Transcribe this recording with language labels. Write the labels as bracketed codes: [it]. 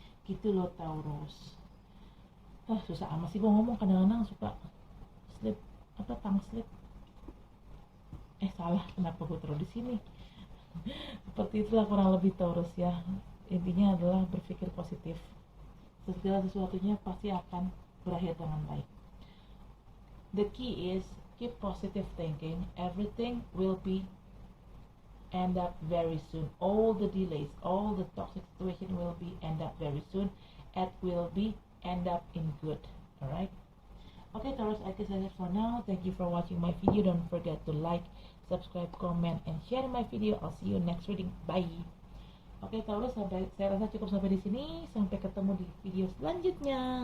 [id] Gitu loh Taurus. Susah amat sih gue ngomong, kadang-kadang suka [en] tongue slip. [id] Salah, kenapa gue taruh di sini? Seperti itulah kurang lebih Taurus ya. Intinya adalah berpikir positif. Segala sesuatunya pasti akan berakhir dengan baik. [en] The key is keep positive thinking. Everything will be end up very soon. All the delays, all the toxic situation will be end up very soon. It will be end up in good. Alright? Okay Taurus, I guess that's it for now. Thank you for watching my video. Don't forget to like, subscribe, comment, and share my video. I'll see you next reading. [id] Bye. Oke Taurus, saya rasa cukup sampai di sini. Sampai ketemu di video selanjutnya.